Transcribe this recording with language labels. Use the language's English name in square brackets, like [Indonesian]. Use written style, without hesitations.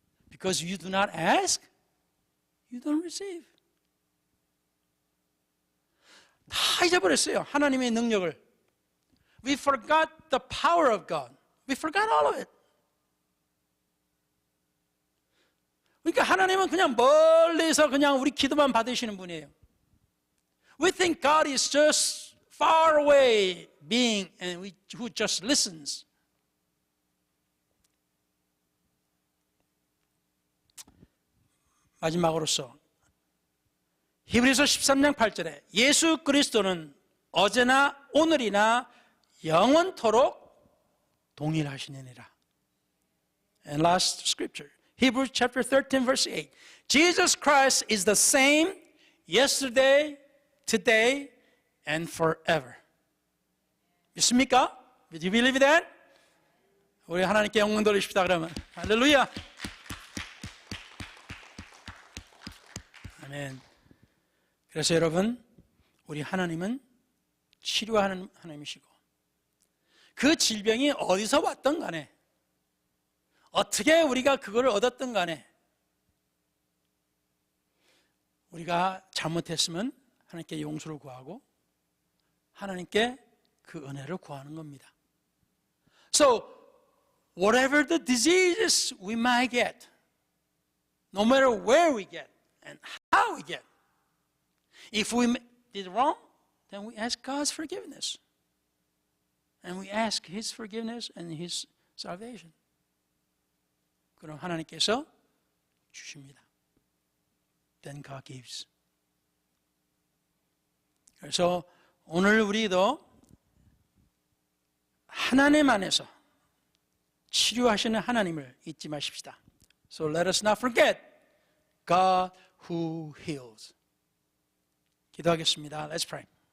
[English] Because you do not ask, you don't receive. [Korean] 다 잊어버렸어요. 하나님의 능력을. [English] We forgot the power of God. We forgot all of it. [Korean] 그러니까 하나님은 그냥 멀리서 그냥 우리 기도만 받으시는 분이에요. [English] We think God is just far away being and who just listens. [Korean] 마지막으로서 히브리서 13장 8절에 예수 그리스도는 어제나 오늘이나 영원토록 동일하시느니라. [English] And last scripture, Hebrews chapter 13 verse 8. Jesus Christ is the same yesterday, today, and forever. [Korean] 믿습니까? [English] Do you believe that? [Korean] 우리 하나님께 영광 돌리십시다 그러면. 할렐루야. 아멘. 그래서 여러분, 우리 하나님은 치료하는 하나님이시고 그 질병이 어디서 왔든 간에 어떻게 우리가 그거를 얻었든 간에 우리가 잘못했으면 하나님께 용서를 구하고 하나님께 그 은혜를 구하는 겁니다. [English] So, whatever the diseases we might get, no matter where we get and how we get, if we did wrong, then we ask God's forgiveness. And we ask His forgiveness and His salvation. [Korean] 그럼 하나님께서 주십니다. [English] Then God gives. [Korean] 그래서 오늘 우리도 하나님 안에서 치료하시는 하나님을 잊지 마십시다. [English] So let us not forget God who heals. [Korean] 기도하겠습니다. [English] Let's pray.